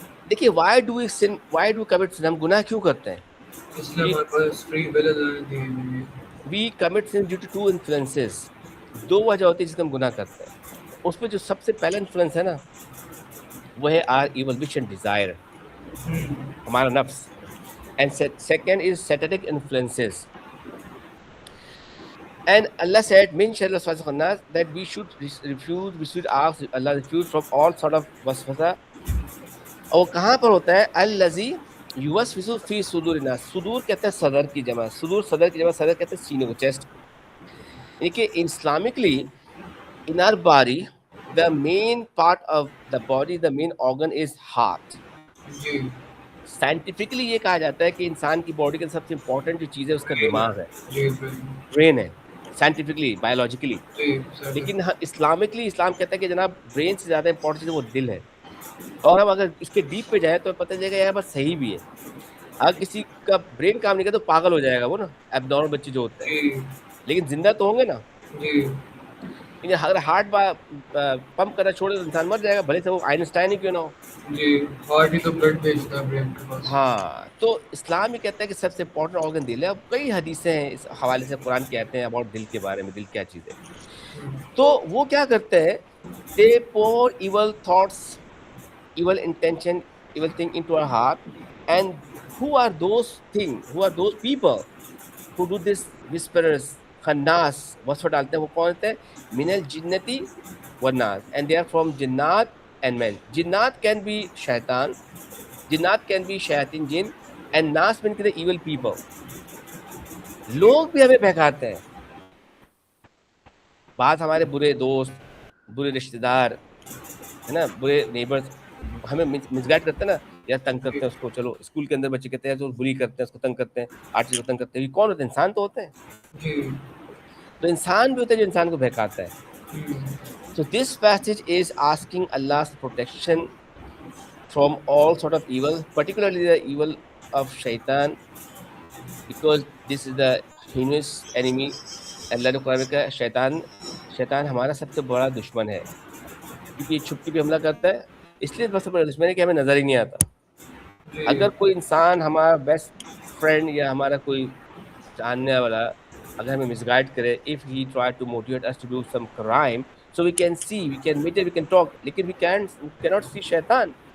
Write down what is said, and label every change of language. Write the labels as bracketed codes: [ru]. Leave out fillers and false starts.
[ur] دیکھیے [en] why do we sin, why do we commit sin؟ [ur] ہم گناہ کیوں کرتے ہیں؟ اس لیے ہمارے پاس فری ول اللہ نے دی ہوئی ہے. [en] we commit sin due to two influences. [ur] دو وجہ ہوتی ہے جس میں ہم گناہ کرتے ہیں. اس میں جو سب سے پہلا انفلوئنس ہے نا وہ ہے [en] our evil wish and desire، [ur] ہمارا نفس. [en] and second is satanic influences. And Allah said [ar] min sharri al-waswasil khannas [en] that we should ask Allah refuge from all sort of waswasa. [ur] اور کہاں پر ہوتا ہے؟ [ar] الذی یوسوس فی صدور الناس. [ur] صدور کہتے ہیں صدر کی جمع، صدور صدر کی جمع، صدر کہتے ہیں سینے کو، چیسٹ. یعنی کہ Islamically [en] in our body the main part of the body, the main organ is heart. [ur] جی scientifically یہ کہا جاتا ہے کہ انسان کی باڈی کے سب سے امپورٹنٹ جو چیز ہے اس کا دماغ ہے، جی برین ہے، سائنٹیفکلی بایولوجیکلی. جی لیکن اسلامکلی اسلام کہتا ہے کہ جناب برین سے زیادہ امپورٹنٹ چیز وہ دل ہے. اور ہم اگر اس کے ڈیپ پہ جائیں تو پتہ چلے گا یار بس صحیح بھی ہے. اگر کسی کا برین کام نہیں کرتا تو پاگل ہو جائے گا وہ نا، اب نارمل بچے جو ہوتے ہیں، جی لیکن زندہ تو ہوں گے نا. جی اگر ہارٹ پمپ کرنا چھوڑے تو انسان مر جائے گا، بھلے سے وہ آئنسٹائن ہی کیوں نہ ہو. جی ہارٹ ہی تو بلڈ بھیجتا ہے برین کے پاس. ہاں تو اسلام یہ کہتا ہے کہ سب سے امپورٹنٹ آرگن دل ہے. اب کئی حدیثیں ہیں اس حوالے سے، قرآن کہتے ہیں اباؤٹ دل کے بارے میں، دل کیا چیز ہے. تو وہ کیا کرتے ہیں؟ [en] They pour evil thoughts, evil intention, evil thing into our heart. And who are those things, who are those people who do this? [ur] Whisperers, khannas, wasfa ڈالتے ہیں. وہ کون ہوتے ہیں؟ [ar] من الجنتی والناس. [en] And they are from jinnat and men. Jinnat can be shaitan, jinnat can be shayatin jinn, and nas mean the evil people. [ur] لوگ بھی ہمیں بہکاتے ہیں. بعض ہمارے برے دوست، برے رشتہ دار ہے نا، برے نیبرز ہمیں مسگائڈ کرتے ہیں نا، یار تنگ کرتے ہیں اس کو. چلو اسکول کے اندر بچے کہتے ہیں تو بری کرتے ہیں اس کو، تنگ کرتے ہیں، آرٹسٹ کو تنگ کرتے ہیں. یہ کون ہوتے ہیں؟ انسان تو ہوتے ہیں. جی تو انسان بھی ہوتا ہے جو انسان کو بہکاتا ہے. [en] So this passage is asking Allah's protection from all sort of evil, particularly the evil of shaitan, because this is the heinous enemy. [ur] اللہ نے قرآن میں کہا شیطان ہمارا سب سے بڑا دشمن ہے، کیونکہ یہ چھپ کے حملہ کرتا ہے. اس لیے سب سے بڑا دشمن ہے کہ ہمیں نظر ہی نہیں آتا. اگر کوئی انسان ہمارا بیسٹ فرینڈ یا ہمارا کوئی جاننے والا اگر ہمیں مس گائڈ کرے، [en] if he try to motivate us to do some crime, so we can see, we can meditate, we can talk, [ur] لیکن [en] we cannot see شیطان.